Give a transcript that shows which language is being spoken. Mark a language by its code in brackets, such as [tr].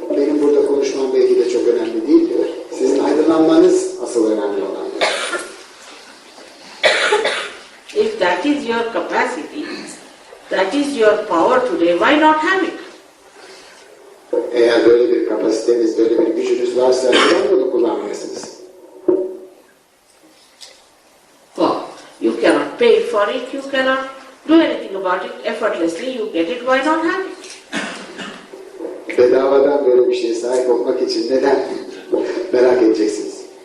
[tr] Benim burada konuşmam belki de çok önemli değil diyor. Sizin aydınlanmanız asıl önemli olan. [en] If that is your capacity, that is your power today, why not have it? [tr] Eğer böyle bir kapasiteniz, böyle bir gücünüz varsa neden bunu kullanmıyorsunuz? [en] Well, you cannot pay for it, you cannot do anything about it effortlessly, you get it, why not have it? [tr] Bedavadan böyle bir şeye sahip olmak için neden merak edeceksiniz?